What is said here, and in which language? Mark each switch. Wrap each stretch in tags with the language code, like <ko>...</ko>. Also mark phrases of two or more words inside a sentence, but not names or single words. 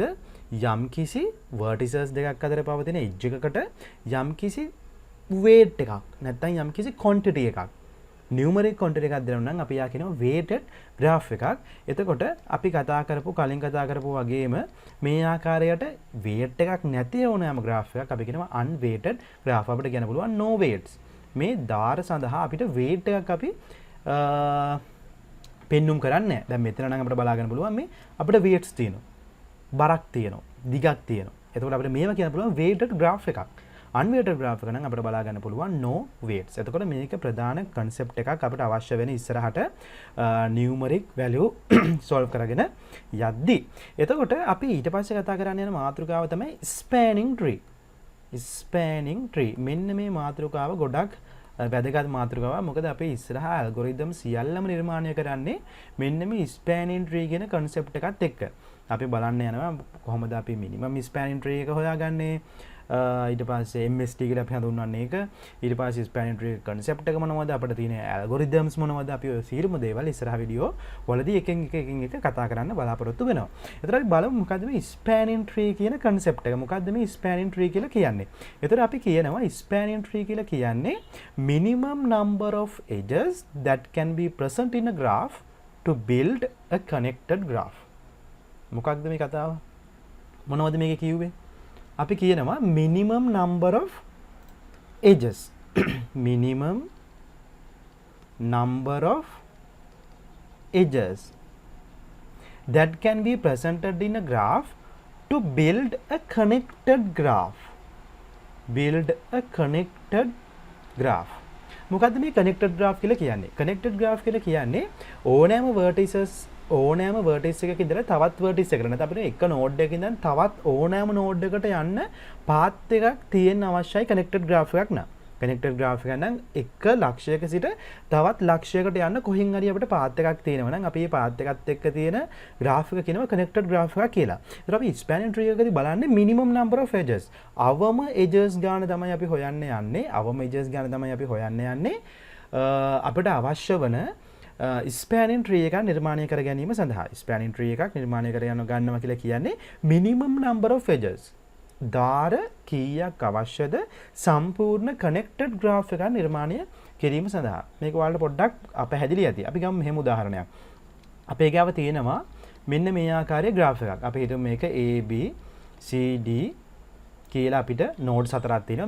<si>යම්කිසි vertices දෙකක් අතර පවතින edge එකකට යම්කිසි weight එකක් නැත්නම් යම්කිසි quantity එකක්</si> <en>numeric quantity</en> <si>එකක් දෙනවා නම් අපි යා කියනවා</si> <en>weighted graph</en> <si>එකක්. එතකොට අපි කලින් කතා කරපු වගේම මේ ආකාරයට weight එකක් නැති ඕනෑම graph එකක් අපි කියනවා</si> <en>unweighted graph.</en> <si>අපිට කියන්න පුළුවන්</si> <en>no weights.</en> <si>මේ දාර සඳහා අපිට weight එකක් අපි පෙන්눔 කරන්නේ නැහැ. දැන් මෙතන නම් අපිට බලා ගන්න පුළුවන් මේ අපිට weights තියෙනවා. බරක් තියෙනවා. දිගක් තියෙනවා. එතකොට අපිට මේවා කියන්න පුළුවන්</si> <en>weighted graph</en> <si>එකක්.</si> <en>unweighted graph</en> <si>එක නම් අපිට බලා ගන්න පුළුවන්</si> <en>no weights.</en> <si>එතකොට මේක ප්‍රධාන concept එකක් අපිට අවශ්‍ය වෙන ඉස්සරහට</si> <en>numeric value</en> <si>solve කරගෙන යද්දී. එතකොට අපි ඊට පස්සේ කතා කරන්න යන මාතෘකාව තමයි</si> <en>spanning tree. spanning tree.</en> <si>මෙන්න මේ මාතෘකාව ගොඩක් වැදගත් මාතෘකාවක්. මොකද අපි ඉස්සරහා algorithm සියල්ලම නිර්මාණය කරන්නේ මෙන්න මේ</si> <en>spanning tree</en> <si>කියන concept එකත් එක්ක. අපි බලන්න යනවා කොහොමද අපි</si> <en>minimum spanning tree</en> <si>එක හොයාගන්නේ. ඊට පස්සේ MST කියලා අපි හඳුන්වන්නේ ඒක. ඊට පස්සේ</si> <en>spanning tree</en> <si>concept එක මොනවද, අපිට තියෙන algorithms මොනවද, අපි ඔය සියලුම දේවල් ඉස්සරහ වීඩියෝ වලදී එකින් එක කතා කරන්න බලාපොරොත්තු වෙනවා. එතකොට අපි බලමු මොකද්ද මේ</si> <en>spanning tree</en> <si>කියන concept එක. මොකද්ද මේ</si> <en>spanning tree</en> <si>කියලා කියන්නේ? එතකොට අපි කියනවා</si> <en>spanning tree</en> <si>කියලා කියන්නේ</si> <en>minimum number of edges that can be present in a graph to build a connected graph.</en> <si>මොකක්ද මේ කතාව? මොනවද මේකේ කිව්වේ? අපි කියනවා</si> <en>minimum number of edges. minimum number of edges that can be presented in a graph to build a connected graph. build a connected graph.</en> <si>මොකද්ද මේ</si> <en>connected graph</en> <si>කියලා කියන්නේ?</si> <en>connected graph</en> <si>කියලා කියන්නේ ඕනෑම vertex එකක ඉඳලා තවත් vertex එකකට නැත්නම් අපිට එක node එකක ඉඳන් තවත් ඕනෑම node එකට යන්න path එකක් තියෙන්න අවශ්‍යයි</si> <en>connected graph</en> <si>එකක් නම්.</si> <en>connected graph</en> <si>එක නම් එක ලක්ෂයක සිට තවත් ලක්ෂයකට යන්න කොහෙන් හරි අපිට path එකක් තියෙනවා නම් අපි මේ path එකත් එක්ක තියෙන graph එක කියනවා</si> <en>connected graph</en> <si>එකක් කියලා. ඒතර අපි</si> <en>spanning tree</en> <si>එකකදී බලන්නේ</si> <en>minimum number of edges.</en> <si>අවම edges ගාන තමයි අපි හොයන්න යන්නේ. අවම edges ගාන තමයි අපි හොයන්න යන්නේ. අපිට අවශ්‍ය වන</si> <en>spanning tree</en> <si>එකක් නිර්මාණය කර ගැනීම සඳහා.</si> <en>spanning tree</en> <si>එකක් නිර්මාණය කර ගන්නවා කියලා කියන්නේ</si> <en>minimum number of edges.</en> <si>දාර කීයක් අවශ්‍යද සම්පූර්ණ</si> <en>connected graph</en> <si>එකක් නිර්මාණය කිරීම සඳහා. මේක ඔයාලට පොඩ්ඩක් අපහැදිලි ඇති. අපි ගමු මෙහෙම උදාහරණයක්. අපේ ගාව තියෙනවා මෙන්න මේ ආකාරයේ graph එකක්. අපි හිතමු මේක A B C D කියලා අපිට nodes හතරක් තියෙනවා.</si>